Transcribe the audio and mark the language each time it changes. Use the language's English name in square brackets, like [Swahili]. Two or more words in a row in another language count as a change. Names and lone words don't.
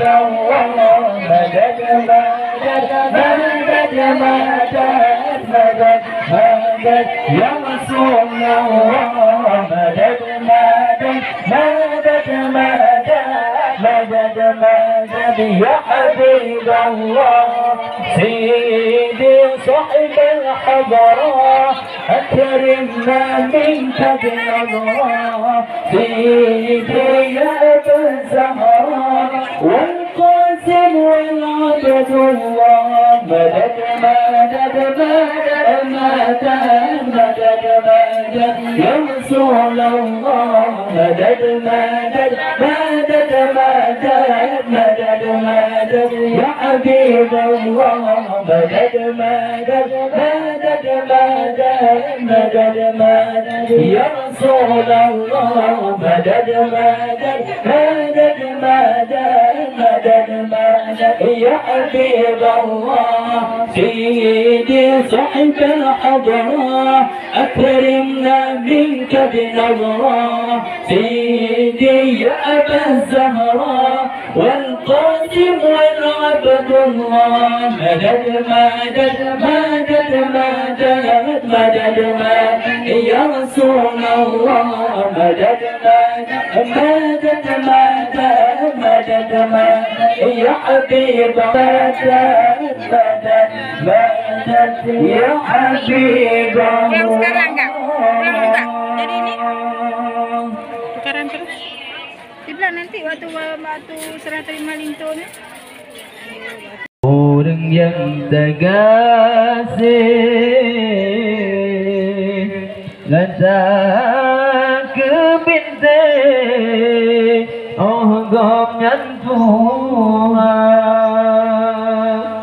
[Arabic] الله مدد مدد مدد مدد مدد يا رسول الله مدد مدد مدد مدد مدد مدد يا حبيب الله سيدي صاحب الحضرة أكرمنا منك بنظرة سيدي يا أبا الزهراء والقاسم والعبد الله مدد مدد مدد مدد مدد مدد يا رسول الله مدد مدد مدد مدد مدد مدد يا حبيب الله مدد مدد مدد مدد مدد مدد يا رسول الله مدد مدد مدد مدد مدد مدد يا حبيب الله سيدي صاحب الحضرة أكرمنا منك بنظرة سيدي يا أبا الزهراء والقاسم والعبد الله مدد مدد مدد مدد مدد مدد يا رسول الله مدد مدد مدد مدد مدد يا حبيب مدد مدد مدد يا حبيب [Indonesian] Pulang sekarang enggak? Pulang juga. Jadi ini Tukaran terus. dibilang nanti waktu serah terima lintonya. Orang yang terkasih lantak ke bintang oh gom nhân Tuhan